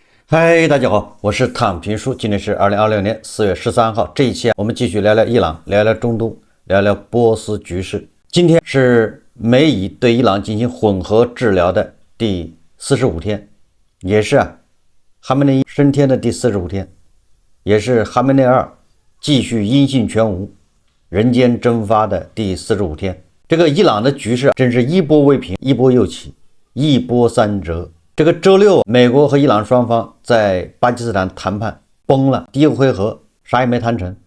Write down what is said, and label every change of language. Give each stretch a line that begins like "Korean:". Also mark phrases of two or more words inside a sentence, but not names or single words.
Chinese: 嗨，大家好，我是躺平叔，今天是2026年4月13号。这一期我們繼續聊聊伊朗，聊聊中東，聊聊波斯局勢。今天是美以對伊朗進行混合治療的第45天，也是哈梅內伊升天的第45天，也是哈梅內2繼續音信全無、人間蒸發的第45天。這個伊朗的局勢真是一波未平，一波又起，一波三折。這個周六，美國和伊朗雙方在巴基斯坦談判崩了，第一個回合啥也沒談成。